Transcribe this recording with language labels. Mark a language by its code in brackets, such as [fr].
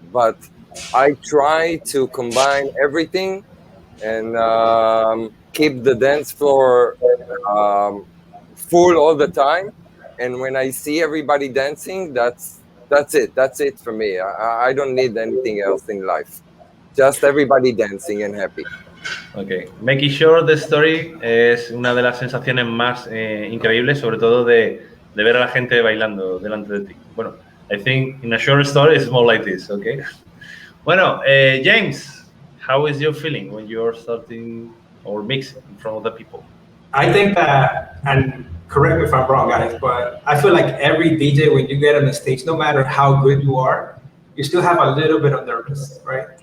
[en] But I try to combine everything and keep the dance floor full all the time. And when I see everybody dancing, that's it for me. I don't need anything else in life. Just everybody dancing and happy. Okay. Making sure the story [es] es una de las sensaciones más increíbles, sobre todo de ver a la gente bailando delante de ti. [en] Bueno, I think in a short story it's more like this, okay? Bueno, James, how is your feeling when you're starting or mixing in front of the people? I think that, and correct me if I'm wrong, guys, but I feel like every DJ, when you get on the stage, no matter how good you are, you still have a little bit of nervous, right?